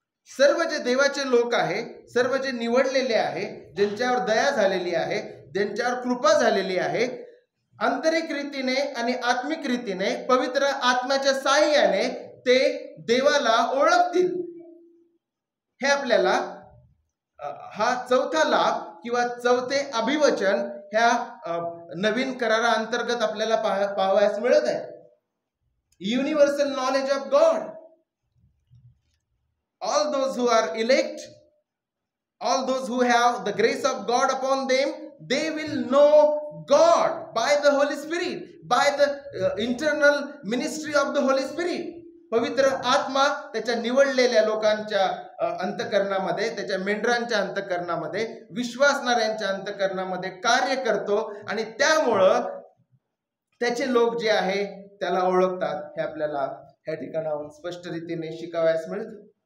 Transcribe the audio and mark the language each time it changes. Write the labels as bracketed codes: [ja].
[mr] सर्व जे देवाचे लोक आहे, सर्व जे निवडलेले आहे, ज्यांच्यावर दया झालेली आहे, ज्यांच्यावर कृपा झालेली आहे, आंतरिक रीतीने आणि आत्मिक रीतीने पवित्र आत्म्याच्या साहाय्याने ते देवाला ओळखतील. हे आपल्याला हा चौथा लाभ किंवा चौथे अभिवचन ह्या नवीन करारा अंतर्गत आपल्याला पाहावयास मिळत आहे. [en] Universal knowledge of God. All those who are elect, all those who have the grace of God upon them, they will know God by the Holy Spirit, by the internal ministry of the Holy Spirit. [mr] पवित्र आत्मा त्याच्या निवडलेल्या लोकांच्या अंतःकरणामध्ये, त्याच्या मेंढरांच्या अंतःकरणामध्ये, विश्वासणाऱ्यांच्या अंतःकरणामध्ये कार्य करतो आणि त्यामुळं त्याचे लोक जे आहे त्याला ओळखतात. हे आपल्याला ह्या ठिकाणाहून स्पष्ट रीतीने शिकावयास मिळतं.